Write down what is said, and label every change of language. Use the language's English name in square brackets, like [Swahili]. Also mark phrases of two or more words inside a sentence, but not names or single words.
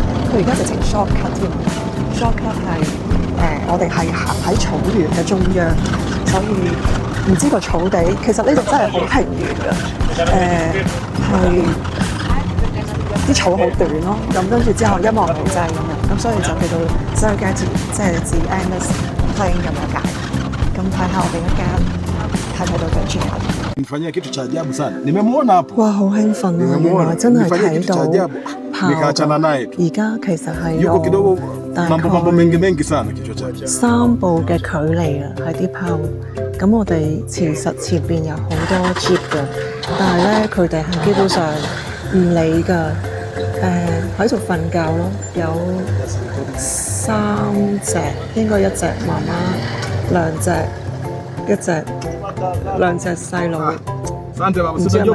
[Cantonese] 佢而家就整 shortcut 添。shortcut 係我哋係行喺草原嘅中央，所以唔知個草地其實呢度真係好平原嘅。係。啲草好短咯，咁跟住之後一望無際咁樣，咁所以就叫做 Serengeti， 即係指 [English] endless plain [Cantonese] 咁樣解。咁睇下我哋一間睇到嘅 cheetah。 [Swahili] Nifanyia kitu cha ajabu sana. Nimemuona hapo. [Cantonese] 哇，好興奮啊！原來真係睇到豹。 [Swahili] Nikaachana naye tu. [Cantonese] 而家其實係 [Swahili] Yuko kidogo mambo mengi sana kichwa chake. [Cantonese] 3 步嘅距離啊，係啲豹。咁我哋其實前邊有好多 Jeep 嘅，但係咧佢哋係基本上唔理㗎。喺度瞓覺咯，有3隻，應該1隻媽媽，2隻，1隻，2隻細路，唔知係咪？